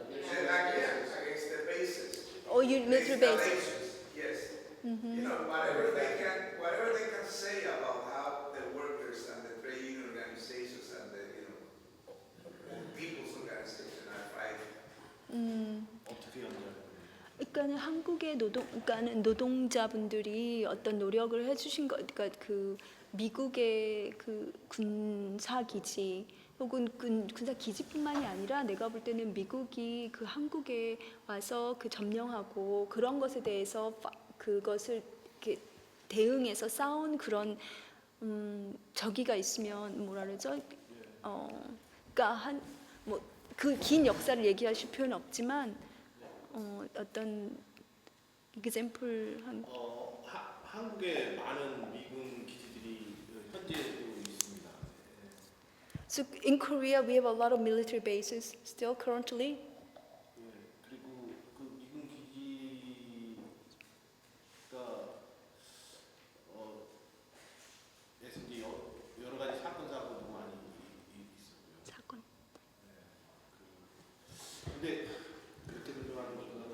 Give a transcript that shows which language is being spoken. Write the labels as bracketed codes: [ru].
[en] And again, against the bases. or military bases. Installations, yes. Whatever they can say about how the workers and the trade union organizations and the people's organization are fighting. [ko] 어떻게 연결? 그러니까는 한국의 노동자분들이 어떤 노력을 해주신 거, 그러니까 그 미국의 그 군사 기지 혹은 군사 기지뿐만이 아니라 내가 볼 때는 미국이 그 한국에 와서 그 점령하고 그런 것에 대해서 그것을 이렇게 대응해서 싸운 그런 저기가 있으면 뭐라 그러죠? 그러니까 그 긴 역사를 얘기하실 필요는 없지만 어떤 example 한국에 많은 미군 기지들이 현재도 있습니다. [en] So in Korea we have a lot of military bases still currently. [ko] 그리고 그 미군 기지가 이제 여러 가지 사건 사고도 많이 있었고요. 사건. 근데 그렇게 설명하는 것보다는